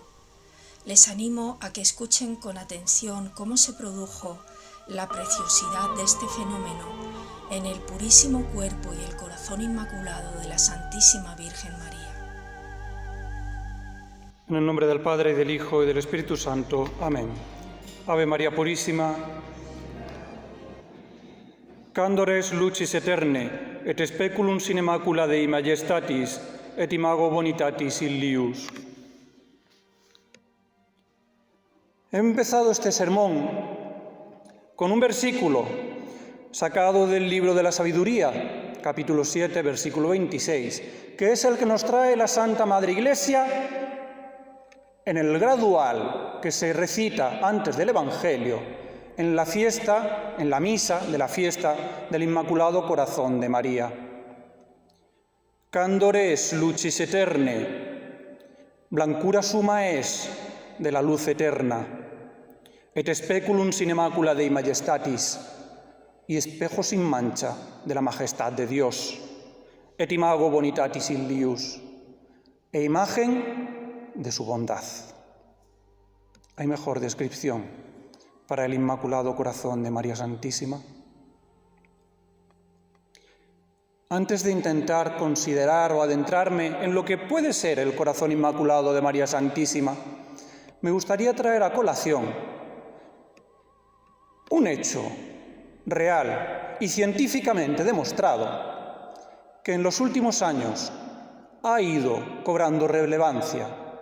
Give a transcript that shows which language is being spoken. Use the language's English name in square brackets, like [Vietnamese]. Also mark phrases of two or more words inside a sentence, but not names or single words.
[Spanish] Les animo a que escuchen con atención cómo se produjo la preciosidad de este fenómeno en el purísimo cuerpo y el corazón inmaculado de la Santísima Virgen María. En el nombre del Padre, y del Hijo, y del Espíritu Santo. Amén. Ave María Purísima, [Latin] candores lucis eterne, et speculum sine macula Dei majestatis, et imago bonitatis illius. [Spanish] He empezado este sermón con un versículo sacado del libro de la Sabiduría, capítulo 7, versículo 26, que es el que nos trae la Santa Madre Iglesia en el gradual que se recita antes del Evangelio, en la fiesta, en la misa de la fiesta del Inmaculado Corazón de María. [Latin] Candores lucis eterne, [Spanish] blancura suma es de la luz eterna, [Latin] et speculum sine macula Dei majestatis, [Spanish] y espejo sin mancha de la majestad de Dios, [Latin] et imago bonitatis illius, [Spanish] e imagen de su bondad. ¿Hay mejor descripción para el Inmaculado Corazón de María Santísima? Antes de intentar considerar o adentrarme en lo que puede ser el corazón inmaculado de María Santísima, me gustaría traer a colación un hecho real y científicamente demostrado que en los últimos años ha ido cobrando relevancia.